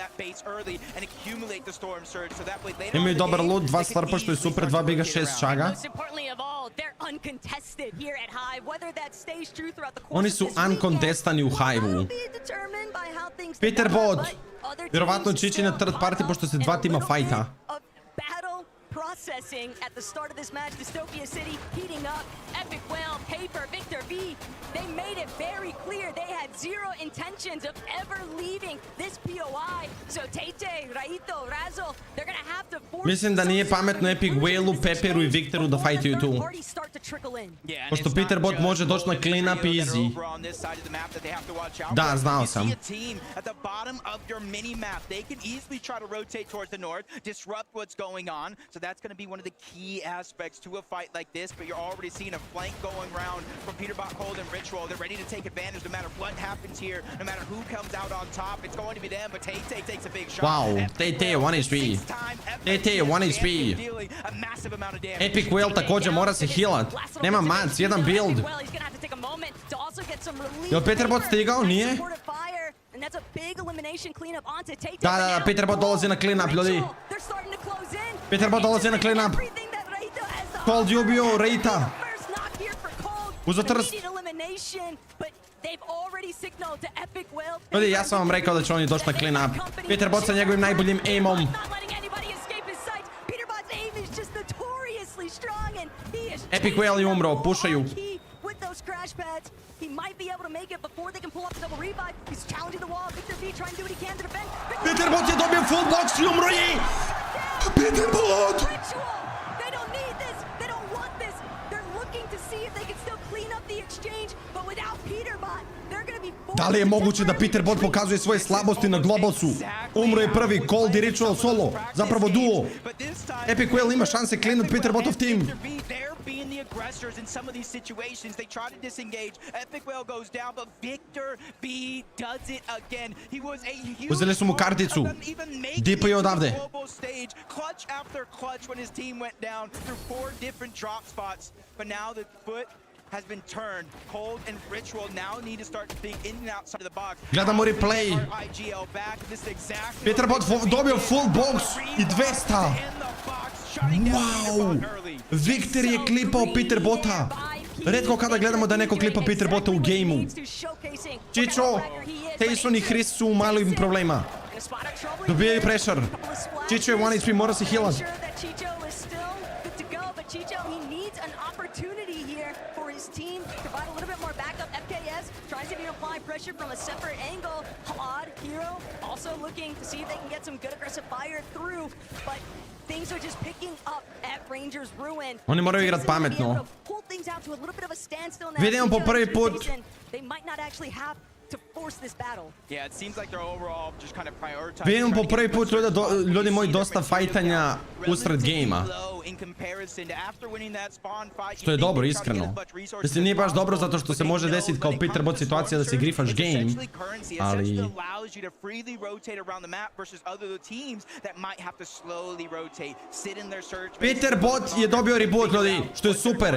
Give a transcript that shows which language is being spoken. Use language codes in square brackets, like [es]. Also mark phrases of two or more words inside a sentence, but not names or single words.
[bs] Imaju dobar loot, 2 slurpa što je super, 2 biga, 6 šaga. Oni su uncontestani u Hive-u. Peter Bot. Vjerovatno Čiči na [en] third party [bs] pošto se 2 tima fajta. [en] Processing at the start of this match, Dystopia City heating up. Epic Whale, Paper, Victor V. They made it very clear they had zero intentions of ever leaving this POI. So Tete, Raito, Razo, they're gonna have to force. [bs] Mislim da nije pametno Epic Whale-u, Pepperu i Victoru da fajtaju tu. Pošto Peter Bot može doći na [en] clean up easy. [bs] Da, znao sam. [en] So that's going to be one of the key aspects to a fight like this, but you're already seeing a flank going around from Peterbot, Cold, and Ritual. They're ready to take advantage no matter what happens here, no matter who comes out on top. It's going to be them, but Tay takes a big shot. Wow, Tay 1 HP. Tay 1 HP. [bs] Epic Whale također mora se healat. Nema mac, jedan build. Jel Peter Bot stigao? Nije? Da, Peter Bot dolazi na [en] clean up, [bs] ljudi. Peter Bot dolazi na [en] clean up. [bs] Cold je ubio Reita. Uzo trst. Ljudi, ja sam vam rekao da će oni doći na [en] clean up. [bs] Peter Bot sa njegovim najboljim aimom. Epic Whale je umro, pušaju. [en] He might be able to make it before they can pull up the double revive. He's challenging the wall. Victor V trying to do what he can to defend. [bs] Peter Bot je dobio [en] full box [bs] i umro je! Peter Bot! [en] They don't need this. They don't want this. They're looking to see if they can still clean up the exchange, but without Peter Bot, they're going to be [bs] Da li je moguće da Peter Bot pokazuje svoje slabosti na globalsu? Umro je prvi, Cold i Ritual solo. Zapravo duo. Epic Whale ima šanse clean Peter Botov team. [en] Being the aggressors in some of these situations, they try to disengage. Epic Whale goes down, but Victor B does it again. He was a huge. [bs] Uzeli su mu karticu. Dipo je odavde. [en] Clutch after clutch when his team went down through 4 different drop spots. But now the foot has been turned. Cold and Ritual now need to start to think in and outside of the box. [bs] Gledamo replay. Peter Bot dobio [en] full box [bs] i 200. Wow! Victor je klipao Peter Bota. Retko kada gledamo da neko klipa Peter Bota u gameu. Čičo, Tyson i Chris su u malim problema. Dobijaju pressure. Čičo je 1 HP, mora se healat. [en] Team provide a little bit more backup. FKS tries to apply pressure from a separate angle. Halad, Hero, also looking to see if they can get some good aggressive fire through, but things are just picking up at Rangers Ruin. [bs] Oni moraju igrat pametno. Vidimo po prvi put. [en] They might not actually have to force this battle. Yeah, it seems like they're overall just kind of prioritizing. [bs] Vidimo po prvi put ljudi moji dosta fajtanja usred gamea. Što je dobro, iskreno. Mislim, nije baš dobro zato što se može desiti kao Peter Bot situacija da se grifaš game, ali... Peter Bot je dobio reboot, ljudi, što je super.